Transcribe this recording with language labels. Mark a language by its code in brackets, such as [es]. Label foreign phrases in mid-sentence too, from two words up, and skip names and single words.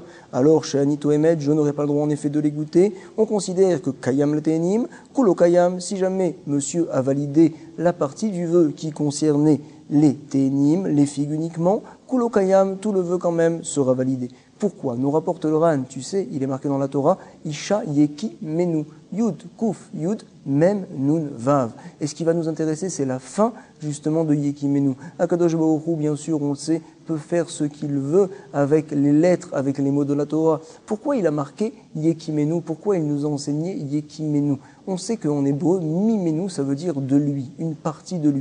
[fr] Alors, chez Anito Emed, je n'aurai pas le droit en effet de les goûter. On considère que [he] קיים לתאנים, כולו קיים, [fr] si jamais monsieur a validé la partie du vœu qui concernait les Tehenim, les figues uniquement, [he] כולו קיים, [fr] tout le vœu quand même sera validé. Pourquoi? Nous rapporte le Ran, tu sais, il est marqué dans la Torah, [he] אישה יקימנו, יוד, קוף, יוד, מם, נון, וו. [fr] Et ce qui va nous intéresser, c'est la fin justement de Yeki Menu. [he] הקדוש ברוך הוא, [fr] bien sûr, on le sait, peut faire ce qu'il veut avec les lettres, avec les mots de la Torah. Pourquoi il a marqué Yeki Menu? Pourquoi il nous a enseigné Yeki Menu? On sait qu'en hébreu, Mimenu, ça veut dire de lui, une partie de lui.